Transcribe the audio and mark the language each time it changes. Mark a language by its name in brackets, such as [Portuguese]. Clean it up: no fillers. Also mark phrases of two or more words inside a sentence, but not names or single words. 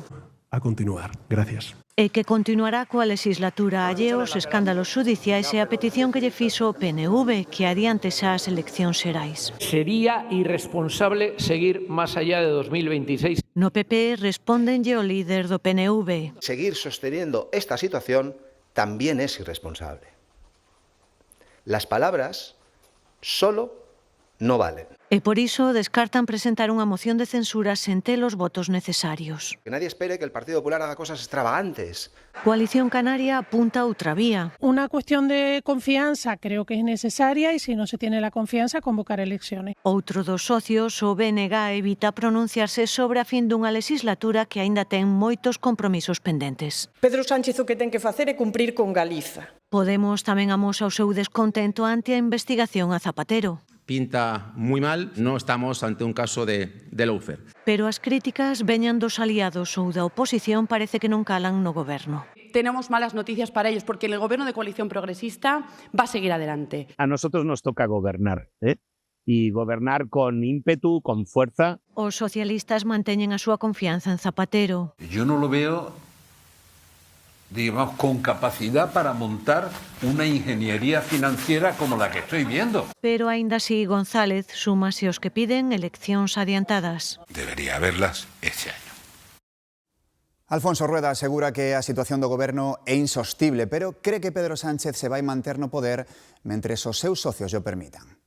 [Spanish] A continuar. Gracias. [Galician] E que continuará coa legislatura alleo aos escándalos xudiciais e a petición que lle fixo o PNV que adiante xa as eleccións xerais. [Spanish] Sería irresponsable seguir máis allá de 2026. [Galician] No PP respóndenlle o líder do PNV. [Spanish] Seguir sosteniendo esta situación también es irresponsable. Las palabras solo no valen. [Galician] E por iso descartan presentar unha moción de censura sen ter os votos necesarios. [Spanish] Que nadie espere que el Partido Popular haga cosas extravagantes. [Galician] Coalición Canaria apunta a outra vía. [Spanish] Una cuestión de confianza creo que es necesaria y si no se tiene la confianza, convocar elecciones. [Galician] Outro dos socios, o BNG, evita pronunciarse sobre a fin dunha legislatura que aínda ten moitos compromisos pendentes. Pedro Sánchez o que ten que facer é cumprir con Galiza. Podemos tamén amosa o seu descontento ante a investigación a Zapatero. [Spanish] Pinta muy mal, no estamos ante un caso de lawfare. [Galician] Pero as críticas veñan dos aliados ou da oposición parece que non calan no goberno. [Spanish] Tenemos malas noticias para ellos porque el gobierno de coalición progresista va a seguir adelante. A nosotros nos toca gobernar, y gobernar con ímpetu, con fuerza. [Galician] Os socialistas manteñen a súa confianza en Zapatero. [Spanish] Yo no lo veo, digamos, con capacidad para montar una ingeniería financiera como la que estoy viendo. [Galician] Pero aínda así González súmase os que piden eleccións adiantadas. [Spanish] Debería haberlas este año. [Galician] Alfonso Rueda asegura que a situación do goberno é insostible, pero cree que Pedro Sánchez se vai manter no poder mentres os seus socios o permitan.